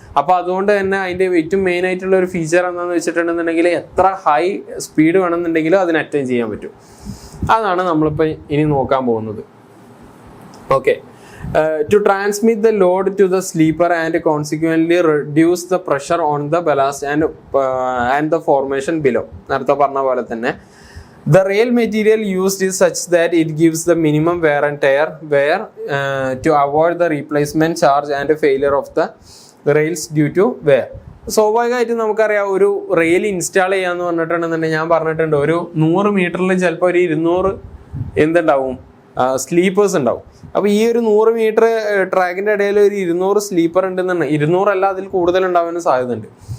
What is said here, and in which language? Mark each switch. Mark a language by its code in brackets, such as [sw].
[ml] അപ്പോൾ അതുകൊണ്ട് തന്നെ അതിൻ്റെ ഏറ്റവും മെയിൻ ആയിട്ടുള്ള ഒരു ഫീച്ചർ എന്താണെന്ന് വെച്ചിട്ടുണ്ടെന്നുണ്ടെങ്കിൽ എത്ര ഹൈ സ്പീഡ് വേണമെന്നുണ്ടെങ്കിലും അതിന് അറ്റൈൻ ചെയ്യാൻ പറ്റും. അതാണ് നമ്മളിപ്പോൾ ഇനി നോക്കാൻ പോകുന്നത്. Okay, [en] To transmit the load to the sleeper and consequently reduce the pressure on the ballast and the formation below. [ml] നേരത്തെ പറഞ്ഞ പോലെ തന്നെ [en] the rail material used is such that it gives the minimum wear and tear to avoid the replacement charge and failure of the rails due to wear. [ml] സ്വാഭാവികമായിട്ടും നമുക്കറിയാം, ഒരു rail install ചെയ്യാന്ന് പറഞ്ഞിട്ടുണ്ടെന്നുണ്ടെങ്കിൽ ഞാൻ പറഞ്ഞിട്ടുണ്ട്, ഒരു 100 മീറ്ററിൽ ചിലപ്പോൾ ഒരു 200 എന്തുണ്ടാവും, സ്ലീപ്പേഴ്സ് ഉണ്ടാവും. അപ്പോൾ ഈ ഒരു 100 മീറ്റർ ട്രാക്കിൻ്റെ ഇടയിൽ ഒരു 200 സ്ലീപ്പർ ഉണ്ടെന്നുണ്ടെങ്കിൽ 200 അല്ല അതിൽ കൂടുതൽ ഉണ്ടാവാനും സാധ്യതയുണ്ട്.